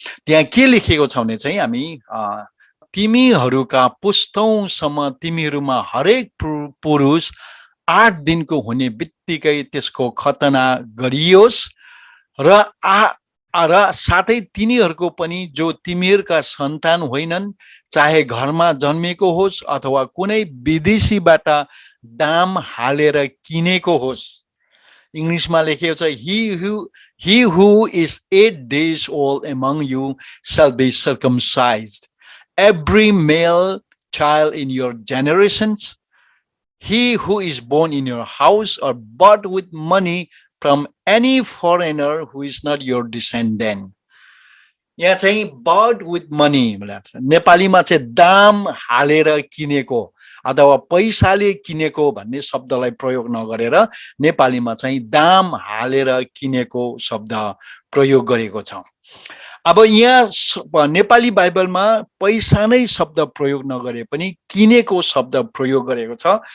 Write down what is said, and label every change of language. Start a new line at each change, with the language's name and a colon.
Nepali: त्यहाँ के लेखेको छ भने चाहिँ हामी तिमीहरूका पुस्तौंसम्म तिमीहरूमा हरेक पुरुष 8 दिनको हुने बित्तिकै त्यसको खतना गरियोस् र र साथै तिनीहरूको पनि जो तिमीहरूका सन्तान होइनन्, चाहे घरमा जन्मेको होस् अथवा कुनै विदेशीबाट दाम हालेर किनेको होस्। इङ्ग्लिसमा लेखेको छ,
English: he who is 8 days old among you shall be circumcised, every male child in your generations, he who is born in your house or bought with money from any foreigner who is not your descendant.
Nepali: यहाँ चाहिँ
English: bought with money
Nepali: भनेको छ, नेपालीमा चाहिँ दाम हालेर किनेको अथवा पैसाले किनेको भन्ने शब्दलाई प्रयोग नगरेर नेपालीमा चाहिँ दाम हालेर किनेको शब्द प्रयोग गरेको छ। अब यहाँ नेपाली बाइबलमा पैसा नै शब्द प्रयोग नगरे पनि किनेको शब्द प्रयोग गरेको छ।